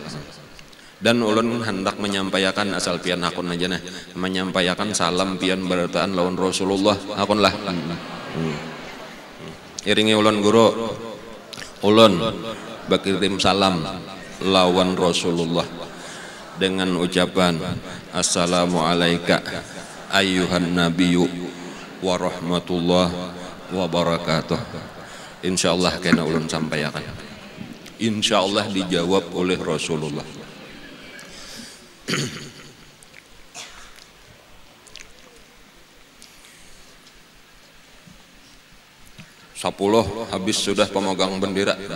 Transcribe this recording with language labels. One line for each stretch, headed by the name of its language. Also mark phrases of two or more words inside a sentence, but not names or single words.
Banjar: Dan ulun hendak menyampaikan asal pian akun aja nah, menyampaikan salam pian barataan lawan Rasulullah akun lah. Iringi ulun guru, ulun berkirim salam lawan Rasulullah dengan ucapan
Arabic: السلام عليكم أيها النبي ورحمة الله وبركاته.
Banjar: Insyaallah kena ulun sampaikan. Insyaallah dijawab oleh Rasulullah. 10 habis sudah pemegang bendera.